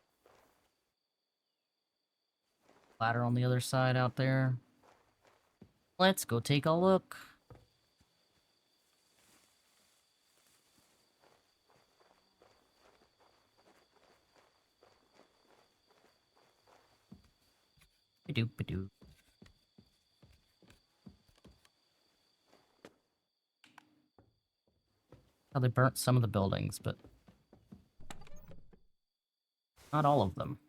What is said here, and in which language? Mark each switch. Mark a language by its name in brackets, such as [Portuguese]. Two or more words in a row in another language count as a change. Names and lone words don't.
[English] Ladder on the other side out there. Let's go take a look. Ba-doop-ba-doop. Oh, they burnt some of the buildings, but not all of them.